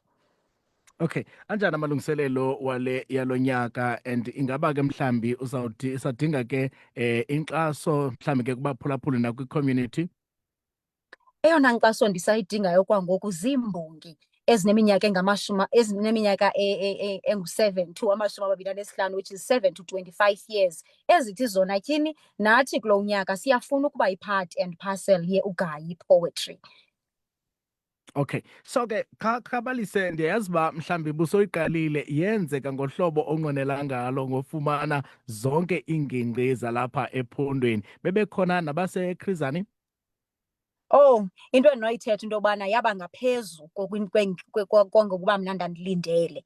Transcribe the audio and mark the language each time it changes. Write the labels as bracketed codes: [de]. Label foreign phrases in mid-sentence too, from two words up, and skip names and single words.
[xh] Okay, anjani amalungiselelo yalo nyaka and ingaba ke mhlambi uzawuthi isadinga ke inkxaso mhlambi ke kubaphulaphuli nakwi-community? Eyona nkxaso ndisayidingayo kwangoku ziimbongi ezineminyaka engu-7 [en] to 25, which is 7 to 25 years, [xh] ezithi zona tyhini nathi kulo nyaka siyafuna ukuba yi- [en] part and parcel [xh] ye-uGayi Poetry. Okay, so ke khabalise, ndiyayazi uba mhlambi busoyiqalile yenzeka ngohlobo onqwenela ngalo ngofumana zonke iingingqi zalapha ephondweni. Bebekhona nabaseKrizani? Oh, into endinoyithetha into yobana yaba ngaphezu kongokuba mna ndandilindele.